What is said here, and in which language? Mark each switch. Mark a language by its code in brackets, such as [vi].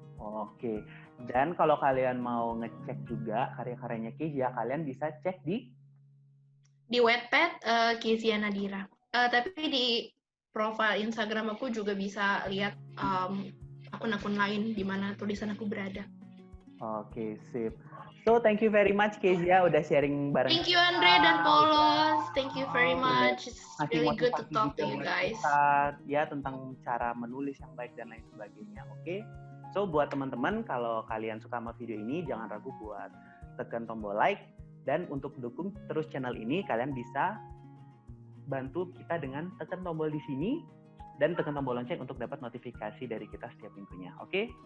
[id] Oke. Dan kalau kalian mau ngecek juga karya-karyanya Kezia, kalian bisa cek di Wattpad Kezia Nadira. Tapi di profile Instagram aku juga bisa lihat akun-akun lain di mana tulisan aku berada. Oke, sip. [en] So, thank you very much Kezia [id] udah sharing bareng. [en] Thank you Andre dan Polos. Thank you very much. It's really good to talk to you guys. [id] Ya, tentang cara menulis yang baik dan lain sebagainya. Oke. So, buat teman-teman, kalau kalian suka sama video ini, jangan ragu buat tekan tombol like. Dan untuk dukung terus channel ini, kalian bisa bantu kita dengan tekan tombol di sini dan tekan tombol lonceng untuk dapat notifikasi dari kita setiap minggunya. Oke?